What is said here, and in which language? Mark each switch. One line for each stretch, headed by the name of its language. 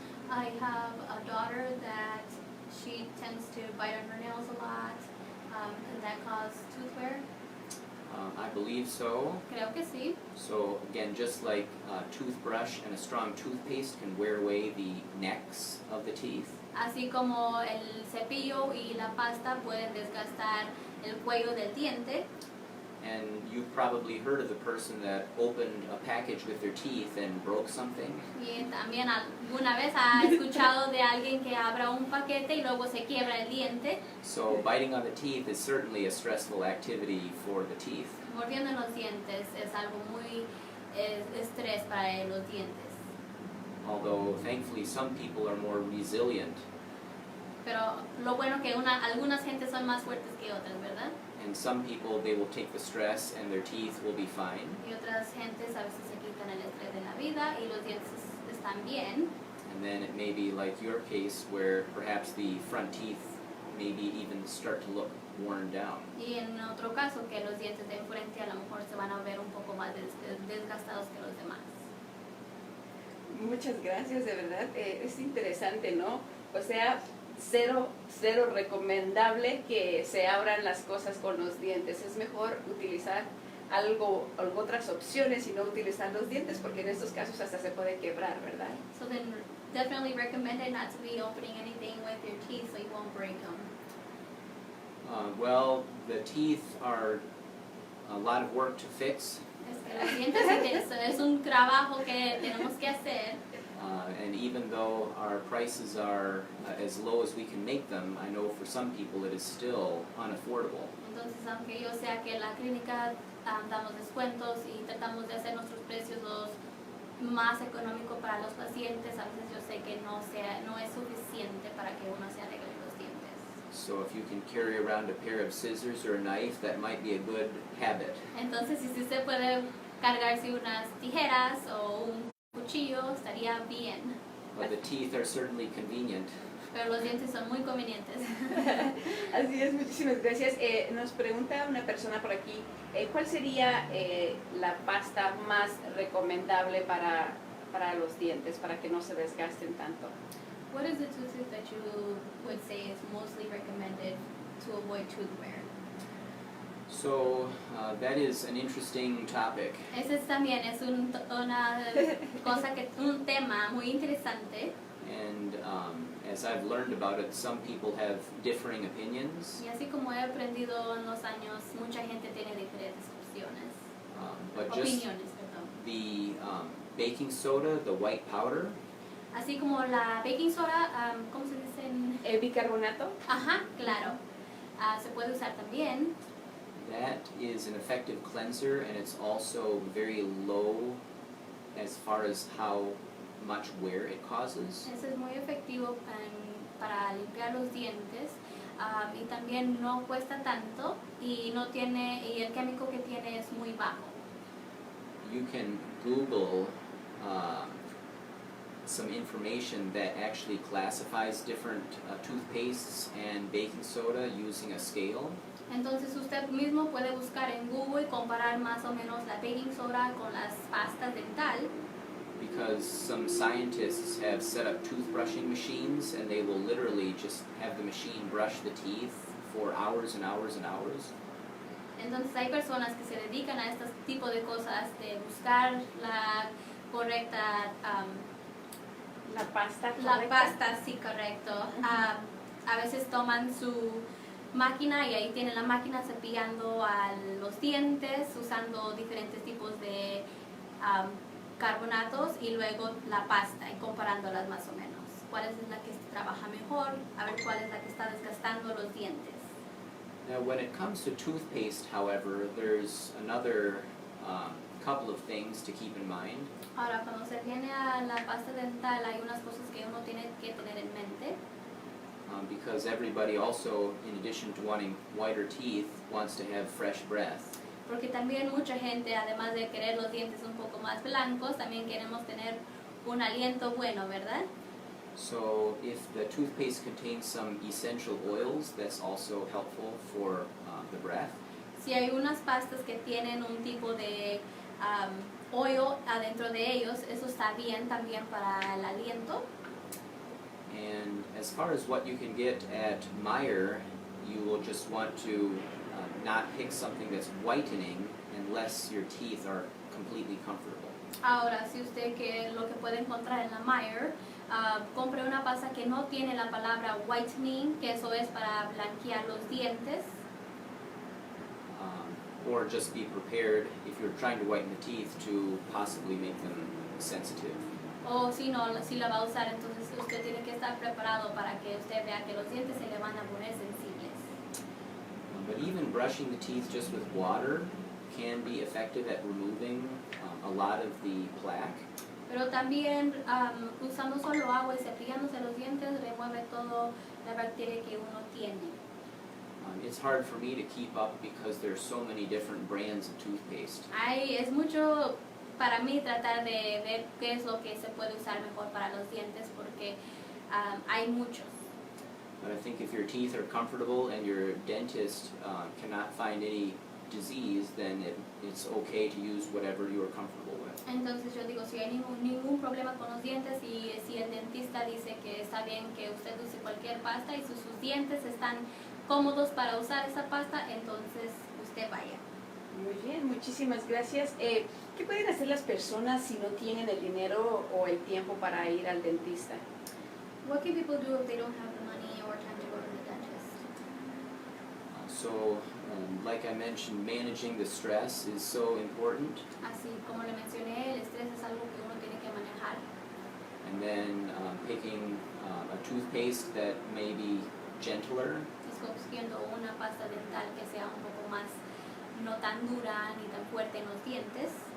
English: I have a daughter that she tends to bite on her nails a lot. Can that cause tooth wear? I believe so.
Spanish: Creo que sí.
English: So again, just like a toothbrush and a strong toothpaste can wear away the necks of the teeth,
Spanish: Así como el cepillo y la pasta pueden desgastar el cuello del diente.
English: and you've probably heard of the person that opened a package with their teeth and broke something.
Spanish: Y también alguna vez ha escuchado de alguien que abra un paquete y luego se quiebra el diente.
English: So biting on the teeth is certainly a stressful activity for the teeth.
Spanish: Mordiendo en los dientes es algo muy estrés para los dientes.
English: Although thankfully some people are more resilient,
Spanish: Pero lo bueno que algunas gentes son más fuertes que otras, ¿verdad?
English: and some people they will take the stress and their teeth will be fine.
Spanish: Y otras gentes a veces se quitan el estrés de la vida y los dientes están bien.
English: And then it may be like your case where perhaps the front teeth maybe even start to look worn down.
Spanish: Y en otro caso, que los dientes de enfrente a lo mejor se van a ver un poco más desgastados que los demás. Muchas gracias, de verdad. Es interesante, ¿no? O sea, cero recomendable que se abran las cosas con los dientes. Es mejor utilizar otras opciones y no utilizar los dientes, porque en estos casos hasta se puede quebrar, ¿verdad?
English: So then definitely recommended not to be opening anything with your teeth so you won't break them. Well, the teeth are a lot of work to fix.
Spanish: Es que los dientes es un trabajo que tenemos que hacer.
English: And even though our prices are as low as we can make them, I know for some people it is still unaffordable.
Spanish: Entonces, aunque yo sea que en la clínica damos descuentos y tratamos de hacer nuestros precios los más económicos para los pacientes, a veces yo sé que no es suficiente para que uno se arregle los dientes.
English: So if you can carry around a pair of scissors or a knife, that might be a good habit.
Spanish: Entonces, si usted puede cargarse unas tijeras o un cuchillo, estaría bien.
English: But the teeth are certainly convenient.
Spanish: Pero los dientes son muy convenientes. Así es, muchísimas gracias. Nos pregunta una persona por aquí, ¿cuál sería la pasta más recomendable para los dientes, para que no se desgasten tanto?
English: What is the toothpaste that you would say is mostly recommended to avoid tooth wear? So that is an interesting topic.
Spanish: Ese también es una cosa un tema muy interesante.
English: And as I've learned about it, some people have differing opinions.
Spanish: Y así como he aprendido en los años, mucha gente tiene diferentes opiniones.
English: But just the baking soda, the white powder,
Spanish: Así como la baking soda, ¿cómo se dice? ¿El bicarbonato? Ajá, claro. Se puede usar también.
English: that is an effective cleanser, and it's also very low as far as how much wear it causes.
Spanish: Eso es muy efectivo para limpiar los dientes. Y también no cuesta tanto y el químico que tiene es muy bajo.
English: You can Google some information that actually classifies different toothpastes and baking soda using a scale.
Spanish: Entonces usted mismo puede buscar en Google y comparar más o menos la baking soda con las pastas dental.
English: Because some scientists have set up toothbrushing machines, and they will literally just have the machine brush the teeth for hours and hours and hours.
Spanish: Entonces hay personas que se dedican a este tipo de cosas, de buscar la correcta, La pasta. la pasta, sí, correcto. A veces toman su máquina y ahí tienen la máquina cepillando a los dientes, usando diferentes tipos de carbonatos y luego la pasta y comparándolas más o menos. ¿Cuál es la que trabaja mejor? A ver cuál es la que está desgastando los dientes.
English: Now, when it comes to toothpaste, however, there's another couple of things to keep in mind.
Spanish: Ahora, cuando se viene a la pasta dental, hay unas cosas que uno tiene que tener en mente.
English: Because everybody also, in addition to wanting whiter teeth, wants to have fresh breath.
Spanish: Porque también mucha gente, además de querer los dientes un poco más blancos, también queremos tener un aliento bueno, ¿verdad?
English: So if the toothpaste contains some essential oils, that's also helpful for the breath.
Spanish: Si hay unas pastas que tienen un tipo de oil adentro de ellos, eso está bien también para el aliento.
English: And as far as what you can get at Meijer, you will just want to not pick something that's whitening unless your teeth are completely comfortable.
Spanish: Ahora, si usted lo que puede encontrar en la Meijer, compre una pasta que no tiene la palabra whitening, que eso es para blanquear los dientes.
English: Or just be prepared, if you're trying to whiten the teeth, to possibly make them sensitive.
Spanish: O si no, si la va a usar, entonces usted tiene que estar preparado para que usted vea que los dientes se le van a poner sensibles.
English: But even brushing the teeth just with water can be effective at removing a lot of the plaque.
Spanish: Pero también usando solo agua y cepillándose los dientes remueve todo la bacteria que uno tiene.
English: It's hard for me to keep up because there's so many different brands of toothpaste.
Spanish: Es mucho para mí tratar de ver qué es lo que se puede usar mejor para los dientes porque hay muchos.
English: But I think if your teeth are comfortable and your dentist cannot find any disease, then it's okay to use whatever you are comfortable with.
Spanish: Entonces yo digo, si hay ningún problema con los dientes y si el dentista dice que está bien que usted use cualquier pasta y sus dientes están cómodos para usar esa pasta, entonces usted vaya. Muy bien, muchísimas gracias. ¿Qué pueden hacer las personas si no tienen el dinero o el tiempo para ir al dentista?
English: What can people do if they don't have the money or time to go to the dentist? So, like I mentioned, managing the stress is so important.
Spanish: Así como le mencioné, el estrés es algo que uno tiene que manejar.
English: And then picking a toothpaste that may be gentler.
Spanish: Escogiendo una pasta dental que sea un poco más, no tan dura ni tan fuerte en los dientes.